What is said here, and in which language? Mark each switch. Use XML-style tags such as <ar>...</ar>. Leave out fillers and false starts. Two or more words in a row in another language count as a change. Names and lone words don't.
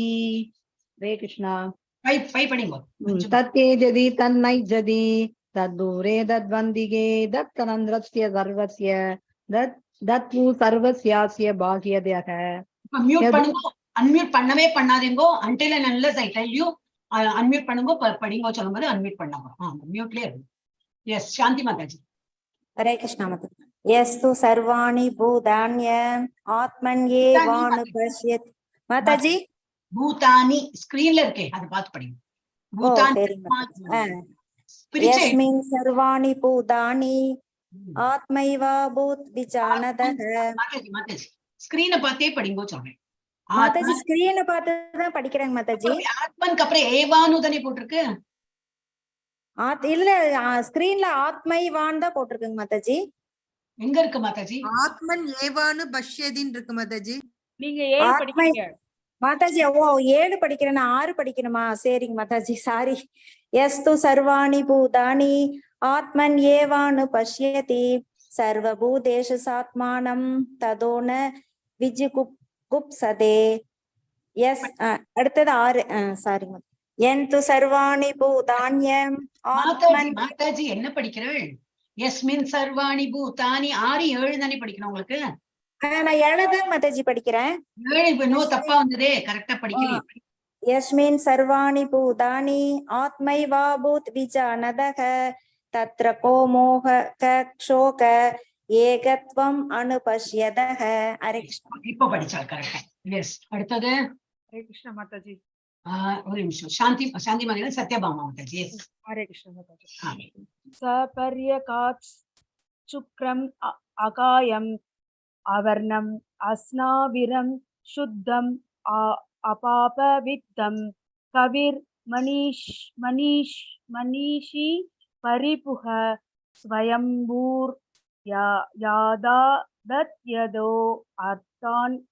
<ta>ஹரே கிருஷ்ணா. 5 படிங்க.</ta> <sa>तत्तेजति तन्नैजति तद्दूरे तद्वन्तिके तदन्तरस्य सर्वस्य तदु सर्वस्यास्य बाह्यतः.</sa> <ta>மியூட் பண்ணுங்க. அன்மியூட் பண்ணவே பண்ணாதீங்க.</ta> <en>until and unless I tell you</en> <ta>அன்மியூட் பண்ணுங்க. படிங்க சொல்லும்போது அன்மியூட் பண்ணாங்க. மியூட்லயே இருக்கு. எஸ் சாந்தி மாதாஜி.</ta> <hi>हरे कृष्णा माताजी.</hi> <sa>यस्तु सर्वाणि भूतान्य आत्मन्येवानुपश्यत्.</sa> <hi>माताजी</hi> <ta>பூதானி ஸ்கிரீன்ல இருக்கே அதை பார்த்து படிங்க. பூதானி</ta> <sa>यस्मिन् सर्वाणि भूतानि आत्मैवा भूत विजानदः.</sa> <ta>மாதாஜி ஸ்கிரீனை பார்த்தே படிங்க சொல்றேன். மாதாஜி ஸ்கிரீனை பார்த்து தான் படிக்கிறேங்க மாதாஜி. ஆத்மனுக்கு அப்புறம் ஏவானு தானே போட்டிருக்கு. இல்ல ஸ்கிரீன்ல ஆத்மைவான் தான் போட்டிருக்குங்க மாதாஜி. எங்க இருக்கு மாதாஜி?</ta> <sa>आत्मन् एवानु पश्यतिन्</sa> <ta>இருக்கு மாதாஜி. நீங்க 7 படிக்கிறீங்க மாதாஜி. 7 படிக்கிறேன். 6 படிக்கணுமா? சரிங்க மாதாஜி சாரி.</ta> <sa>यस्तु सर्वाणि भूतानि आत्मन् एवानु पश्यति सर्वभूतेषु सात्मानं ततो न विजिगुप्सते.</sa> <ta>यस அடுத்தது 6 சாரி.</ta> <sa>यन्तु सर्वाणि भूतान्यं आत्मन्.</sa> <ta>மாதாஜி என்ன படிக்கிறீர்கள்?</ta> <sa>यस्मिन् सर्वाणि भूतानि</sa> <ta>6 7 தானே படிக்கணும் உங்களுக்கு. நான் 7 தான் மாதாஜி படிக்கிறேன். 7 நோ தப்பா வந்ததே. கரெக்டா படிக்கிறீங்க.</ta> <sa>यस्मिन् सर्वाणि भूतानि आत्मैवा भूत विजानदः तत्र को मोह शोक एकत्वम् अनुपश्यतः. ஹரே கிருஷ்ணா.</sa> <ta>இப்போ படிச்சா கரெக்டா. எஸ். அடுத்தது ஹரே கிருஷ்ணா மாதாஜி. ஒரு நிமிஷம். சாந்தி மாதா சத்யபாமா மாதாஜி. எஸ். ஹரே கிருஷ்ணா மாதாஜி.</ta> <sa>सपर्यगात् शुक्रम् अकायम् अव्रणम् अस्नाविरम् शुद्धम् अपापविद्धम् कविर् मनीषी परिभूः स्वयम्भूर् याथा तत् यतो अर्थान्</sa>